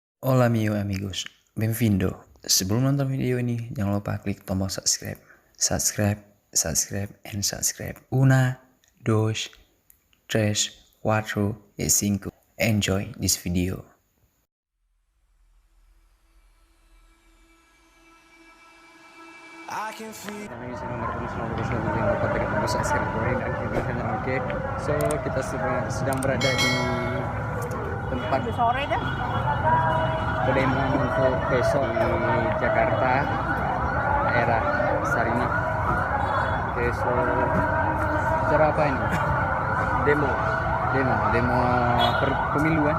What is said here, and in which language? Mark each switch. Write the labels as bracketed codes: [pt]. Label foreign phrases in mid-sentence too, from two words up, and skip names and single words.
[es] Hola amigos, benvindo. [id] Sebelum nonton video ini, jangan lupa klik tombol subscribe. Subscribe, [en] and subscribe. [es] Una, dos, tres, cuatro, y cinco. [en] Enjoy this video. [id] Oke, so kita sedang berada di tempat sore dah. demo untuk besok di Jakarta, daerah Sarinah. Oke, so acara apa ini? Demo pemilu kan?